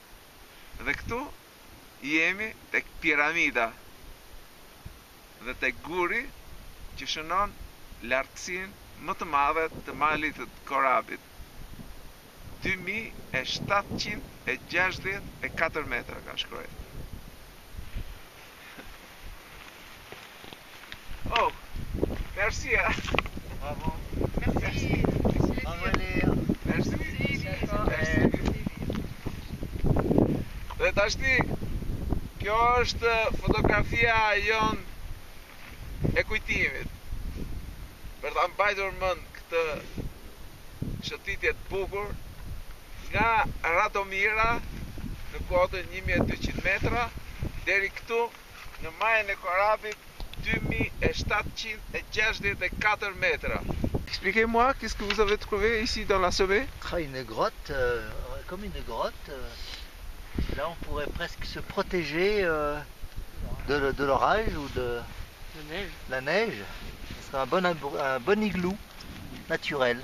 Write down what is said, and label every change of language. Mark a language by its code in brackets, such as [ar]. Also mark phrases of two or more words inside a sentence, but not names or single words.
[sq] Dhe këtu jemi tek piramida dhe tek guri që shënon lartësinë më të madhe të malit të Koravit. 2764 metra ka shkruar. [fr] Oh, merci. Bravo. Merci. Bravo Léa. Merci. [sq] Dhe tashti, kjo është fotografia jon e kujtimit. Për ta mbajtur mend këtë shëtitje të bukur nga Radomira në kotën 1200 metra deri këtu në majën e Koravit 2764 metra. [fr] Expliquez-moi, qu'est-ce que vous avez trouvé ici dans la sommet? Une grotte, comme une grotte. Là, on pourrait presque se protéger de l'orage ou de la neige. Ce serait un bon igloo naturel.